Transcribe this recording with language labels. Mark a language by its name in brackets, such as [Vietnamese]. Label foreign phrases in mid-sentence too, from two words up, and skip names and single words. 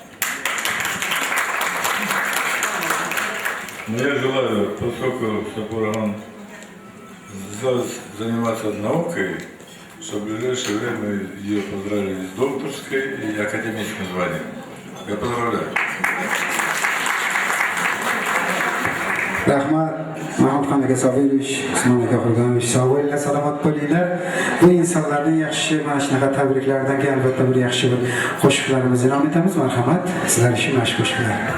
[Russian] Я желаю, поскольку Сапураман заниматься наукой, чтобы в ближайшее время ее поздравили с докторской и академическим званием. Я поздравляю. [Uzbek] Rahmat, Mahmudxonaga Sovilovich, Usmonaga Qurdonovich, sog' bo'linglar, salomat bo'linglar. Bu insonlarning yaxshi mana shunaqa tabriklaridan keyin albatta bir yaxshi bir qo'shiqlarimizni ijro etamiz. Marhamat, sizlar uchun mana shu qo'shiqlar.